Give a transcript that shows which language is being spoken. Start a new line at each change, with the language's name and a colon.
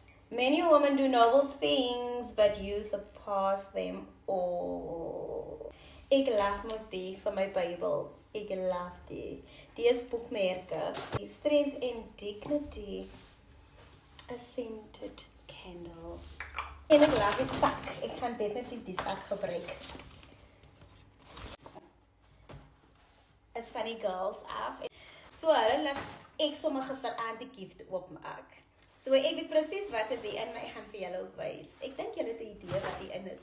English: Many women do noble things, but you surpass them all.
Afrikaans: Ek love mos die van my Bybel. Ek love die. Die is boekmerke. Die Strength and Dignity.
English: A scented candle.
Afrikaans: En ek love die sak. Ek gaan definitief die sak gebruik. Is van die girls af. So hulle laat ek sommer gisteraand die gift oopmaak. So ek weet presies wat is hier in, maar ek gaan vir julle ook wys. Ek dink julle het 'n idee wat hier in is.